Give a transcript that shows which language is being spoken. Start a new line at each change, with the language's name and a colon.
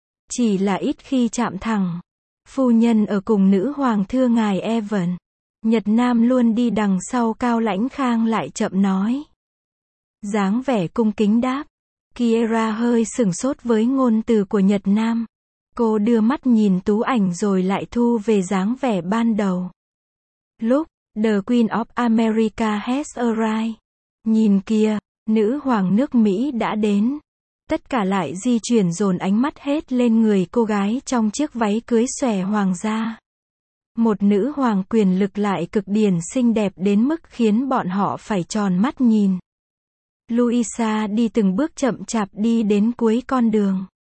Vietnamese: Chỉ là ít khi chạm thẳng. Phu nhân ở cùng nữ hoàng thưa ngài Evan. Nhật Nam luôn đi đằng sau Cao Lãnh Khang lại chậm nói. Dáng vẻ cung kính đáp. Kiera hơi sửng sốt với ngôn từ của Nhật Nam. Cô đưa mắt nhìn tú ảnh rồi lại thu về dáng vẻ ban đầu.
English: Lúc, The Queen of America has arrived.
Vietnamese: Nhìn kia, nữ hoàng nước Mỹ đã đến. Tất cả lại di chuyển dồn ánh mắt hết lên người cô gái trong chiếc váy cưới xòe hoàng gia. Một nữ hoàng quyền lực lại cực điển xinh đẹp đến mức khiến bọn họ phải tròn mắt nhìn. Luisa đi từng bước chậm chạp đi đến cuối con đường.